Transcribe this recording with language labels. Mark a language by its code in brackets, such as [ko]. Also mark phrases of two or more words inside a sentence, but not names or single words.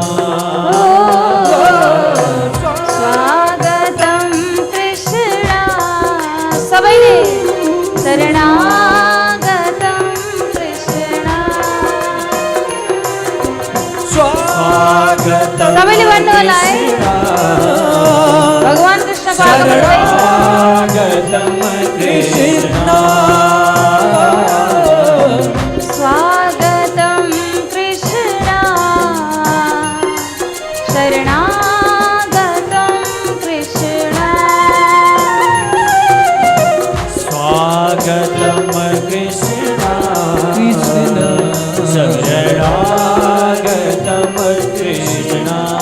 [sa] स्वागतं कृष्णा सबैले शरणागतं कृष्णा स्वागतं [ne] सबैले भन्नु होला है भगवान कृष्ण पागल हुँदैछ [sa] स्वागतं कृष्णा स्वागतं कृष्णा शरणागतं कृष्णा स्वागतं कृष्णा शरणागतं कृष्णा